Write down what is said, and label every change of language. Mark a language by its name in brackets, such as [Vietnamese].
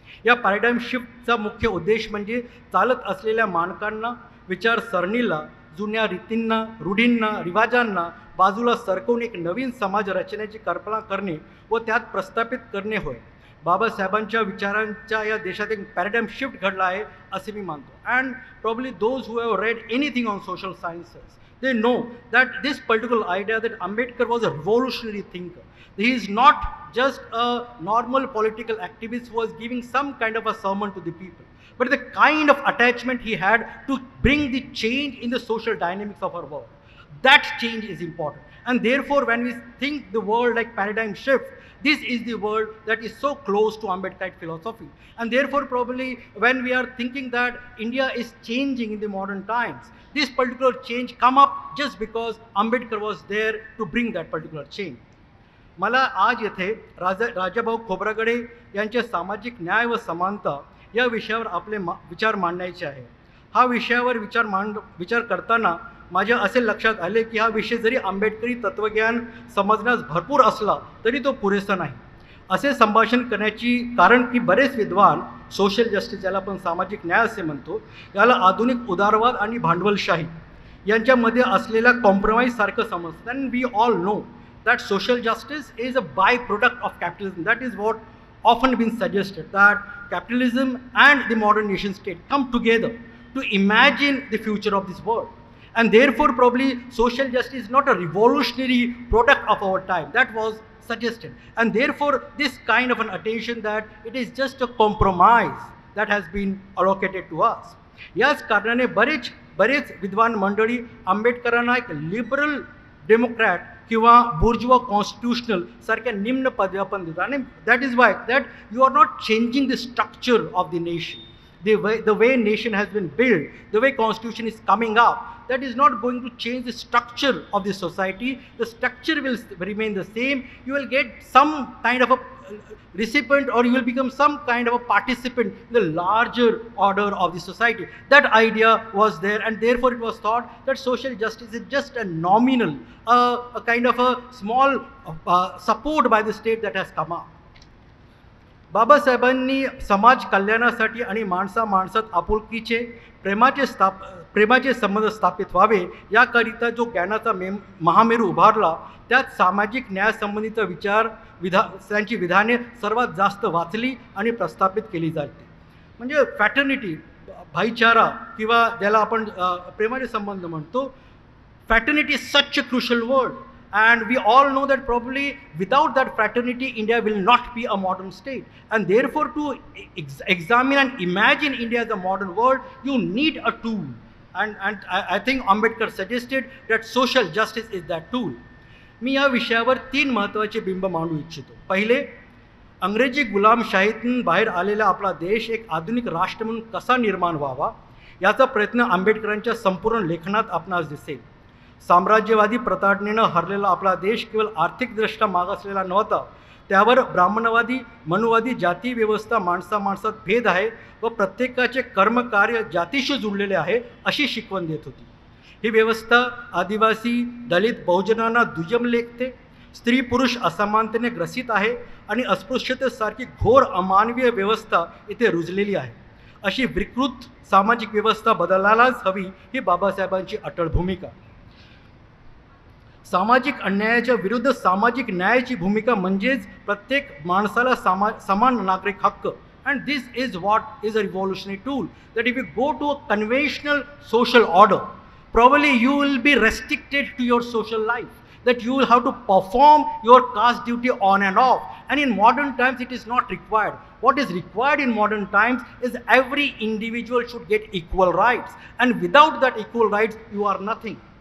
[Marathi] या पॅराडाईम शिफ्टचा मुख्य उद्देश म्हणजे चालत असलेल्या मानकांना, विचारसरणीला, जुन्या रीतींना, रूढींना, रिवाजांना बाजूला सरकवून एक नवीन समाज रचनेची कल्पना करणे व त्यात प्रस्थापित करणे होय. बाबासाहेबांच्या विचारांच्या या देशात एक पॅराडाईम शिफ्ट घडला आहे असे मी मानतो. [English] And probably those who have read anything on social sciences they know that this particular idea that Ambedkar was a revolutionary thinker. He is not just a normal political activist who was giving some kind of a sermon to the people, but the kind of attachment he had to bring the change in the social dynamics of our world. That change is important. And therefore, when we think the world like paradigm shift, this is the world that is so close to Ambedkarite philosophy. And therefore, probably when we are thinking that India is changing in the modern times, this particular change come up just because Ambedkar was there to bring that particular change. [Marathi] मला आज येथे राजाभाऊ खोब्रागडे यांचे सामाजिक न्याय व समानता या विषयावर आपले विचार मांडायचे आहे. हा विषयावर विचार करताना माझ्या असे लक्षात आले की हा विषय जरी आंबेडकरी तत्वज्ञान समजण्यास भरपूर असला तरी तो पुरेसा नाही. असे संभाषण करण्याची कारण की बरेच विद्वान सोशल जस्टिस, ज्याला आपण सामाजिक न्याय असे म्हणतो, याला आधुनिक उदारवाद आणि भांडवलशाही यांच्यामध्ये असलेल्या कॉम्प्रोमाइज सारखं समजतात. [English] And we all know that social justice is a byproduct of capitalism. That is what often been suggested, that capitalism and the modern nation state come together to imagine the future of this world. And therefore probably social justice is not a revolutionary product of our time. That was suggested. And therefore this kind of an attention that it is just a compromise that has been allocated to us. [Marathi] याच कारणाने बरेच विद्वान मंडळी आंबेडकरांना एक liberal democrat किंवा बुर्जुआ constitutional सारख्या निम्न पदव्या पण देतात. आणि [English] That is why that you are not changing the structure of the nation. The way nation has been built, the way constitution is coming up, that is not going to change the structure of the society. The structure will remain the same. You will get some kind of a recipient, or you will become some kind of a participant in the larger order of the society. That idea was there, and therefore it was thought that social justice is just a nominal, a kind of a small support by the state that has come up. [Marathi] बाबासाहेबांनी समाज कल्याणासाठी आणि माणसात आपुलकीचे प्रेमाचे संबंध स्थापित व्हावे याकरिता जो ज्ञानाचा महामेरू उभारला, त्यात सामाजिक न्यायासंबंधीचा त्यांची विधाने सर्वात जास्त वाचली आणि प्रस्थापित केली जाते. म्हणजे फॅटर्निटी, भाईचारा किंवा ज्याला आपण प्रेमाचे संबंध म्हणतो, [English] Fraternity is such a crucial word. And we all know that probably without that fraternity, India will not be a modern state. And therefore, to examine and imagine India as a modern world, you need a tool. And I think Ambedkar suggested that social justice is that tool. [Marathi] मी या विषयावर 3 महत्त्वाचे बिंब मांडू इच्छितो. पहिले, अंग्रेजी गुलामशाहीतून बाहेर आलेला आपला देश एक आधुनिक राष्ट्र म्हणून कसा निर्माण व्हावा याचा प्रयत्न आंबेडकरांच्या संपूर्ण लेखनात आपणास दिसेल. साम्राज्यवादी प्रताडणीनं हरलेला आपला देश केवळ आर्थिकदृष्ट्या मागासलेला नव्हता, त्यावर ब्राह्मणवादी मनुवादी जाती व्यवस्था, माणसात भेद आहे व प्रत्येकाचे कर्मकार्य जातीशी जुळलेले आहे अशी शिकवण देत होती. ही व्यवस्था आदिवासी दलित बहुजनांना दुय्यम लेखते, स्त्री पुरुष असमानतेने ग्रसित आहे आणि अस्पृश्यतेसारखी घोर अमानवीय व्यवस्था इथे रुजलेली आहे. अशी विकृत सामाजिक व्यवस्था बदलायलाच हवी ही बाबासाहेबांची अटळ भूमिका. सामाजिक अन्यायाच्या विरुद्ध सामाजिक न्यायाची भूमिका म्हणजेच प्रत्येक माणसाला समान नागरिक हक्क. [English] And this is what is a revolutionary tool, that if you go to a conventional social order, probably you will be restricted to your social life, that you will have to perform your caste duty on and off. And in modern times it is not required. What is required in modern times is every individual should get equal rights, and without that equal rights you are nothing.